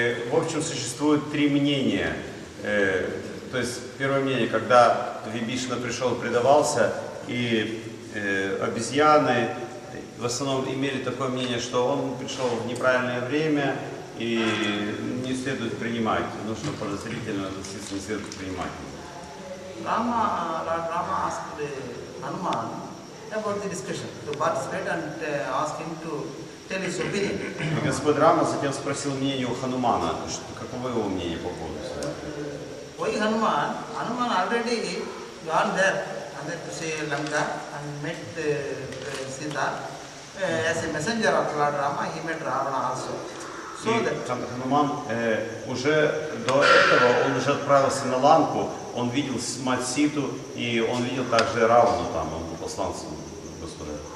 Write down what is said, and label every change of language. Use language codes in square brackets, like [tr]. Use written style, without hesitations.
[ru] В общем, существует три мнения. То есть, первое мнение, когда Вибишана пришел и предавался, и обезьяны в основном имели такое мнение, что он пришел в неправильное время, и не следует принимать, нужно подозрительно относиться, не следует принимать. [en] Lord Rama asked Hanuman about the discussion to participate and ask him to tell his opinion. [ru] Господь Рама затем спросил мнение у Ханумана, каково его мнение по поводу этого. [en] Why Hanuman? Hanuman already gone there, to say Lanka, and met Sita. As a messenger of Lord Rama, he met Ravana also. [ru] Хануман уже до этого, он уже отправился на Ланку, он видел мать Ситу, и он видел также Равану там, он был посланцем Господа.